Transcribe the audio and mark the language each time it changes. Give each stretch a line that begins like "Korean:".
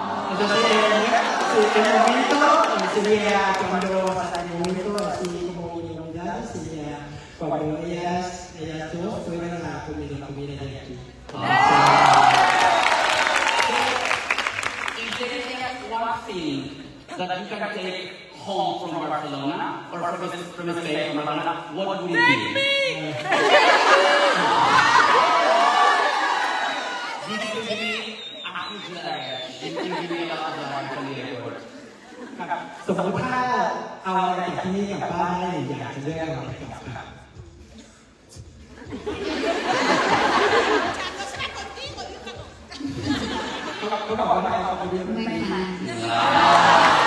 Spanish: Entonces, el momento sería cuando pasa el momento así como inolvidable, sería cuando ellas dos fueron a la comida de aquí.
English: If there is one thing that you can take home from Barcelona or from Spain, from Barcelona, what would it be? This is going to be a huge luggage. It will give me a lot of love from the airport.
Thai: สมมติถ้าเอาอะไรจากที่นี่กลับบ้านได้อยากจะเลือกอะไรกลับครับเขาบอกว่าเอาไปเยอะไม่ทัน